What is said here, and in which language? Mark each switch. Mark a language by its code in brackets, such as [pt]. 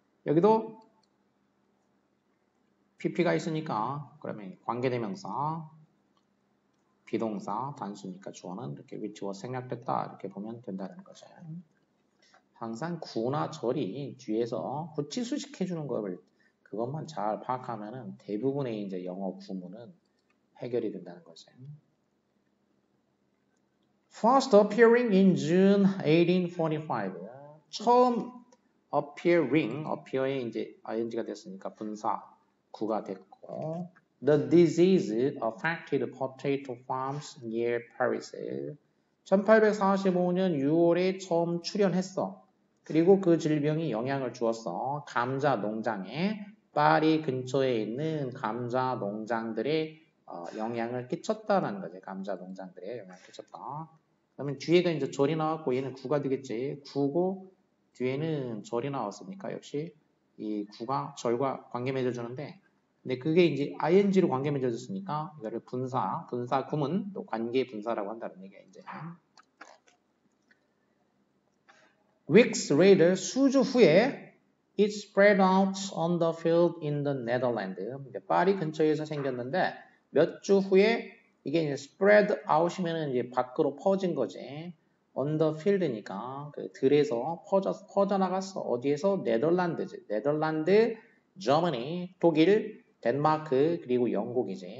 [ko] 여기도 PP가 있으니까 그러면 관계대명사, 비동사, 단수니까 주어는 이렇게 which was 생략됐다 이렇게 보면 된다는 거죠. 항상 구나 절이 뒤에서 구치수식 해주는 걸 그것만 잘 파악하면은 대부분의 이제 영어 구문은 해결이 된다는 거죠. [en] First appearing in June 1845. [ko] 처음 appear에 이제 ing가 됐으니까 분사 구가 됐고, [en] the disease affected potato farms near Paris. [ko] 1845년 6월에 처음 출현했어. 그리고 그 질병이 영향을 주었어. 감자 농장에 파리 근처에 있는 감자 농장들의 영향을 끼쳤다라는 거지. 감자 농장들의 영향을 끼쳤다. 그러면 뒤에가 이제 절이 나왔고 얘는 구가 되겠지. 구고 뒤에는 절이 나왔으니까 역시 이 구가 절과 관계 맺어주는데 근데 그게 이제 ing로 관계 맺어줬으니까 이거를 분사 구문 또 관계 분사라고 한다는 얘기야 이제. [en] Weeks later, [ko] 수주 후에 [en] it spread out on the field in the Netherlands. [ko] 파리 근처에서 생겼는데 몇 주 후에 이게 이제 spread out이면은 이제 밖으로 퍼진 거지. on the field니까 그 들에서 퍼져나갔어. 어디에서? 네덜란드지. 네덜란드, Germany, 독일, 덴마크 그리고 영국이지.